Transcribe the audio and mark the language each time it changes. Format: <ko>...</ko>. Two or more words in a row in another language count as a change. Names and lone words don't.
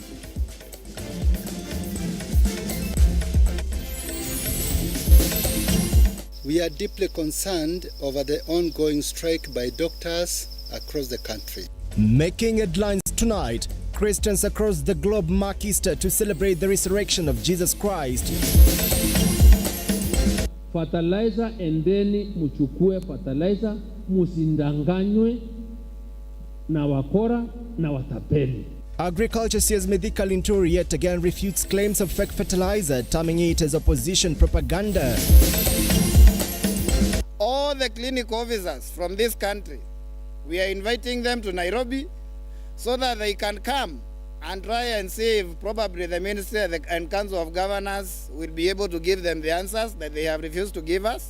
<en>We are deeply concerned over the ongoing strike by doctors across the country. Making headlines tonight, Christians across the globe mark Easter to celebrate the resurrection of Jesus Christ.</en> <sw>Fertilizer, endeni muchukue fertilizer, musindanganywe na wakora na watapeli.</sw> <en>Agriculture CS Medhika Linturi yet again refutes claims of fake fertilizer, terming it as opposition propaganda. All the clinic officers from this country, we are inviting them to Nairobi so that they can come and try and see if probably the Ministry and Council of Governors will be able to give them the answers that they have refused to give us.</en>